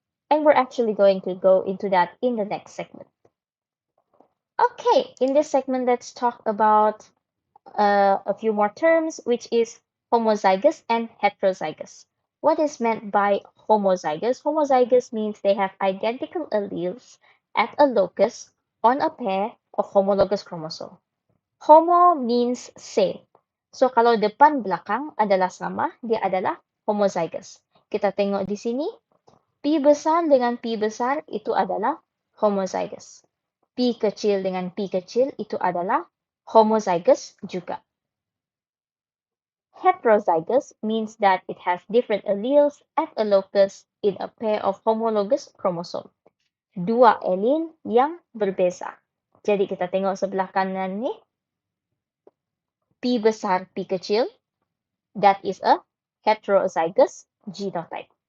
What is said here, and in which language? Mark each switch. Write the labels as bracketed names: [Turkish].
[English] And we're actually going to go into that in the next segment. Okay, in this segment, let's talk about a few more terms, which is homozygous and heterozygous. What is meant by homozygous? Homozygous means they have identical alleles at a locus on a pair of homologous chromosome. Homo means same. [Malay] So kalau depan belakang adalah sama, dia adalah homozygous. Kita tengok di sini, P besar dengan P besar itu adalah homozygous. P kecil dengan P kecil itu adalah homozygous juga. [English] Heterozygous means that it has different alleles at a locus in a pair of homologous chromosome. [Malay] Dua allele yang berbeza. Jadi kita tengok sebelah kanan ni, P besar, P kecil, [English] that is a heterozygous genotype.